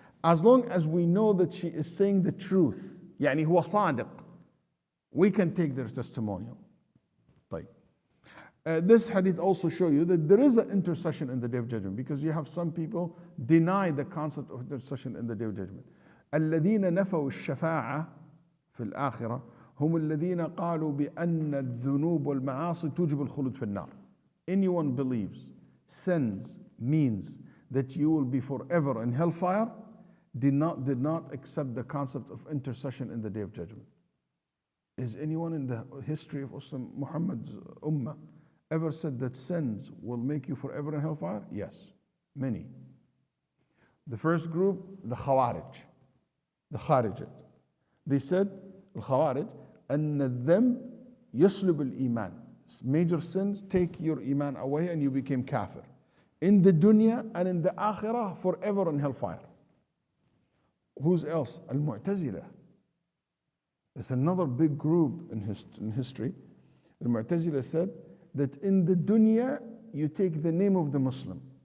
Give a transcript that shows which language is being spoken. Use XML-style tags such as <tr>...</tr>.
<en>As long as we know that she is saying the truth, huwa sadiq, we can take their testimonial. This hadith also shows you that there is an intercession in the Day of Judgment, because you have some people deny the concept of intercession in the Day of Judgment.</en> <ar>الذين نفوا الشفاعة في الآخرة هم الذين قالوا بأن الذنوب والمعاصي توجب الخلود في النار.</ar> <en>Anyone believes sins means that you will be forever in hellfire did not accept the concept of intercession in the Day of Judgment. Is anyone in the history of Muhammad's ummah ever said that sins will make you forever in hellfire? Yes, many. The first group, the Khawarij, the Kharijat. They said,</en> <ar>Al-Khawarij, أن الذنب يسلب الإيمان.</ar> <en>Major sins take your iman away and you became kafir. In the dunya and in the akhirah, forever in hellfire. Who's else? Al-Mu'tazila. There's another big group in history. Al-Mu'tazila said that in the dunya, you take the name of the Muslim.</en>